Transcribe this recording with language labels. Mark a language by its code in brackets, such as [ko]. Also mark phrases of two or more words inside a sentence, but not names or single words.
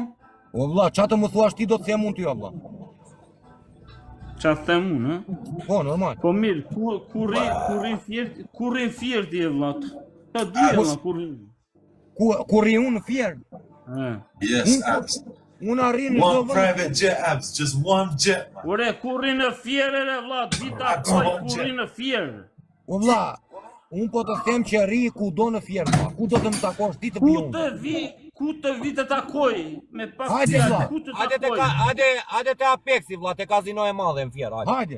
[sq] O vlla, çfarë të më thuash ti do të them unë ty o vlla. Çfarë them unë, ha? Po, normal. Po mirë, kur rin fjerti e vlla. Ta di vlla Kur ri unë fjer. [en] Yes, apps. [sq] Unë arrin në [en] one private jet apps, just one jet. [sq] Ore, kur rin në fjerë e vlla, dita kur rin në fjerë. O vlla, unë po të them që ri ku do në fjerë, ku do të më takosh ti të bion. Ku të vi të takoj, me pak hajde vlla, ku të takoj. hajde te Apexi vlla, te kazino e madhe në fjerë, hajde.